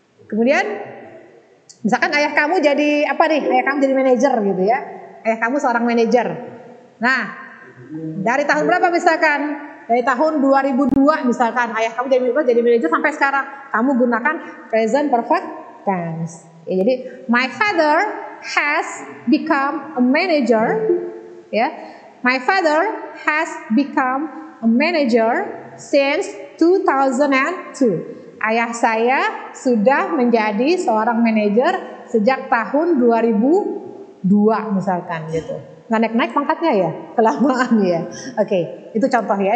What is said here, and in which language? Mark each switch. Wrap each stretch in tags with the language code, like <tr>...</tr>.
<id>Kemudian misalkan ayah kamu jadi apa nih? Ayah kamu jadi manajer gitu ya. Ayah kamu seorang manajer. Nah, dari tahun berapa misalkan? Dari tahun 2002 misalkan ayah kamu jadi manajer sampai sekarang. Kamu gunakan present perfect tense. Ya, jadi</id> <en>my father has become a manager. Ya, my father has become a manager since 2002.</en> <id>Ayah saya sudah menjadi seorang manajer sejak tahun 2002 misalkan gitu. Nggak naik-naik pangkatnya ya, kelamaan ya. Oke, itu contoh ya.</id>